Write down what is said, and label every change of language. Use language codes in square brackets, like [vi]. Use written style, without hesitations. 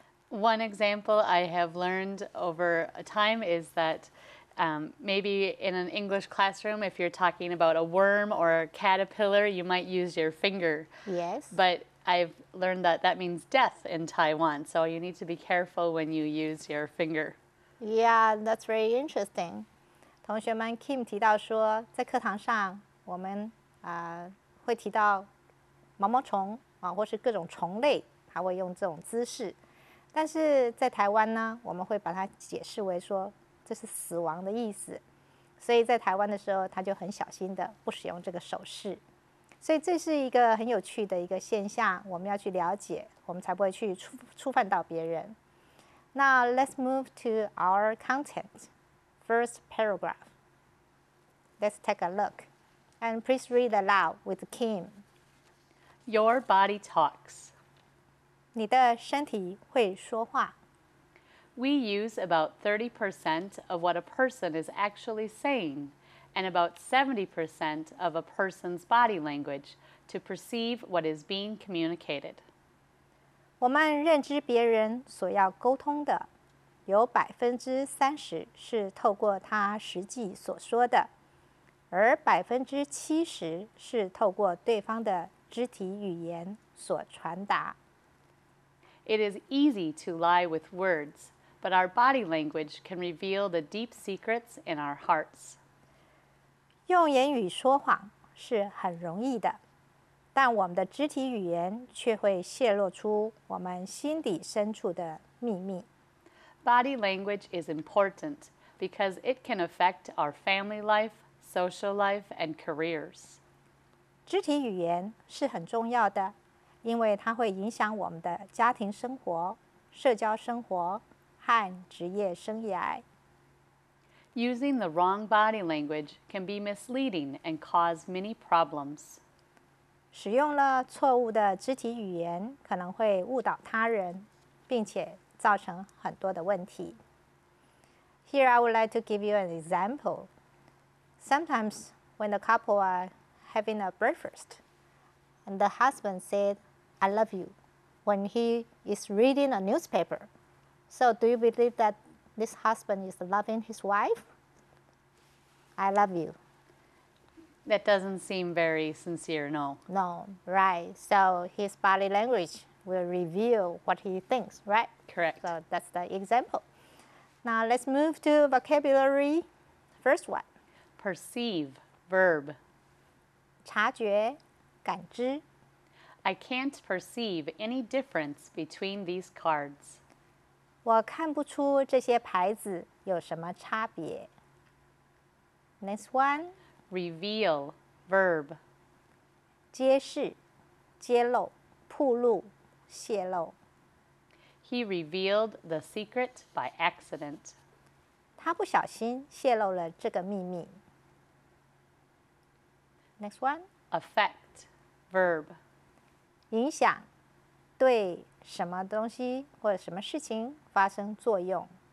[en] One example I have learned over time is that maybe in an English classroom, if you're talking about a worm or a caterpillar, you might use your finger. Yes. But I've learned that that means death in Taiwan, so you need to be careful when you use your finger. Yeah, that's very interesting. [zh] 同学们 Kim 提到说，在课堂上我们会提到毛毛虫或是各种虫类，它会用这种姿势。但是在台湾呢，我们会把它解释为说这是死亡的意思，所以在台湾的时候，他就很小心的不使用这个手势。所以这是一个很有趣的一个现象，我们要去了解，我们才不会去触犯到别人。 [en] Now let's move to our content. First paragraph. Let's take a look. And please read aloud with Kim. Your body talks. [zh] 你的身体会说话。 [en] We use about 30% of what a person is actually saying and about 70% of a person's body language to perceive what is being communicated. [zh] 我们认知别人所要沟通的，有30%是透过他实际所说的，而70%是透过对方的肢体语言所传达。 [en] It is easy to lie with words, but our body language can reveal the deep secrets in our hearts. [zh] 用言语说谎是很容易的，但我们的肢体语言却会泄露出我们心底深处的秘密。 [en] Body language is important because it can affect our family life, social life, and careers. [zh] 肢体语言是很重要的，因为它会影响我们的家庭生活、社交生活和职业生涯。 [en] Using the wrong body language can be misleading and cause many problems. [zh] 使用了错误的肢体语言，可能会误导他人，并且造成很多的问题。 [en] Here I would like to give you an example. Sometimes when the couple are having a breakfast, and the husband said, "I love you," when he is reading a newspaper. So do you believe that this husband is loving his wife? I love you. That doesn't seem very sincere, no. No, right. So his body language will reveal what he thinks, right? Correct. So that's the example. Now let's move to vocabulary. First one. Perceive, verb. [zh] 察觉、感知。 [en] I can't perceive any difference between these cards. [zh] 我看不出这些牌子有什么差别。 [en] Next one. Reveal, verb. [zh] 揭示、揭露、暴露、泄露。 [en] He revealed the secret by accident. [zh] 他不小心泄露了这个秘密。 [en] Next one. Affect, verb. [zh] 影响，对什么东西或者什么事情发生作用。